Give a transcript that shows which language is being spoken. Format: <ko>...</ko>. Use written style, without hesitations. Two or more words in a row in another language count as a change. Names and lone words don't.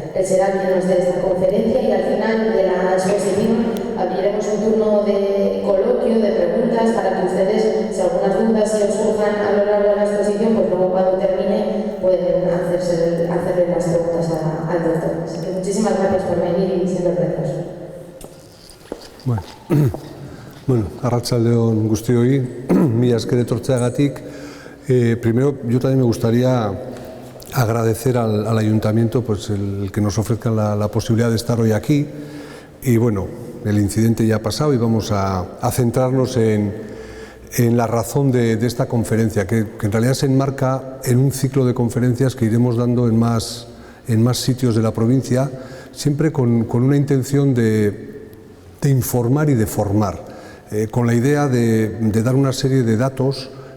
<es>Él será quien nos dé esta conferencia y al final de la exposición abriremos un turno de coloquio, de preguntas, para que ustedes, si algunas dudas se os surjan a lo largo de la exposición, pues luego cuando termine pueden hacerle las preguntas al doctor. Así que muchísimas gracias por venir y siendo precioso.</es> <eu>Bueno, arratsaldeon guztioi, mila esker etortzeagatik.</eu> <es>Primero, yo también me gustaría agradecer al Ayuntamiento pues, el que nos ofrezca la posibilidad de estar hoy aquí. Y bueno, el incidente ya ha pasado y vamos a centrarnos en la razón de esta conferencia, que en realidad se enmarca en un ciclo de conferencias que iremos dando en más sitios de la provincia, siempre con una intención de informar y de formar, con la idea de dar una serie de datos</es>